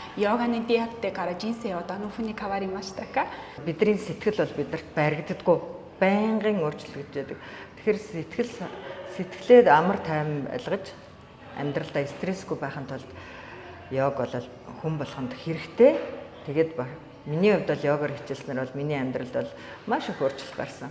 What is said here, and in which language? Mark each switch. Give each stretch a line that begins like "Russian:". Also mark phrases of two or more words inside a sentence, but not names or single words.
Japanese: ヨガに出会ってから人生はどのふうに変わりましたか？
Mongolian: Бидний сэтгэл бол бидэрт баригддаггүй. Байнгын өөрчлөгдөж байдаг. Тэгэхээр сэтгэлээд амар тайван байлгаж амьдралдаа стрессгүй байхын тулд йог бол хүн болгонд хэрэгтэй. Тэгээд миний хувьд бол йогоор хичээлснээр бол миний амьдралд бол маш их өөрчлөлт гарсан.